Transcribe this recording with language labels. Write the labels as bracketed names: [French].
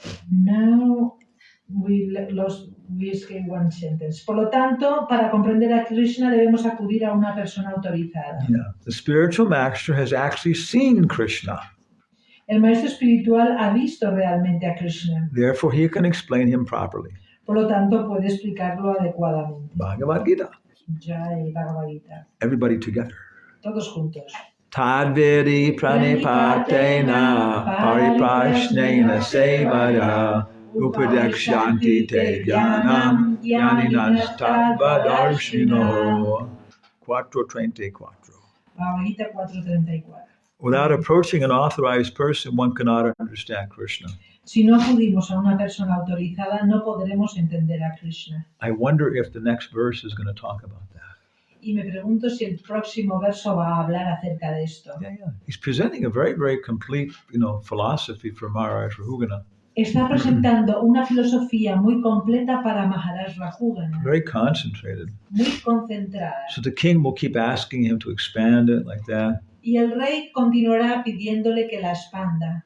[English] Now we skip one sentence. [Spanish] Por lo tanto, para comprender a Krishna debemos acudir a una persona autorizada. [English] Yeah. The spiritual master has actually seen Krishna. [Spanish] El maestro espiritual ha visto realmente a Krishna. [English] Therefore, he can explain him properly. [Spanish] Por lo tanto, puede explicarlo adecuadamente. [English] Bhagavad Gita. Jai Bhagavad Gita. Everybody together. [Spanish] Todos juntos. [Sanskrit] Tadvedi pranipatena pariprashnena sevaya upadekshanti te jnanam jnaninas tadvadarshino. [English] 434. [Spanish] Bhagavad Gita 4:34. [English] Without approaching an authorized person, one cannot understand Krishna. [Spanish] Si no acudimos a una persona autorizada, no podremos entender a Krishna. [English] I wonder if the next verse is going to talk about that. [Spanish] Y me pregunto si el próximo verso va a hablar acerca de esto. [English] Yeah. He's presenting a very, very complete, philosophy for Maharaj Rahugana. [Spanish] Está presentando una filosofía muy completa para Maharaj Rahugana, [English] Very concentrated. [Spanish] muy concentrada. [English] So the king will keep asking him to expand it like that. [Spanish] Y el rey continuará pidiéndole que la expanda.